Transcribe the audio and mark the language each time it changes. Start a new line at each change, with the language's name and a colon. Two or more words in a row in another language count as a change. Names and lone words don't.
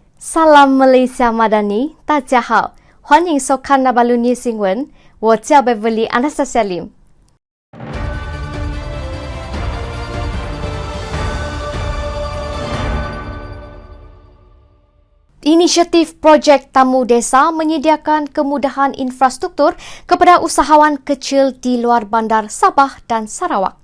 Malay: Salam Malaysia Madani，
Chinese: 大家好，欢迎收看那巴鲁尼新闻，我叫
Malay: Beverly Anastasia Lim。Inisiatif Projek Tamu Desa menyediakan kemudahan infrastruktur kepada usahawan kecil di luar bandar Sabah dan Sarawak.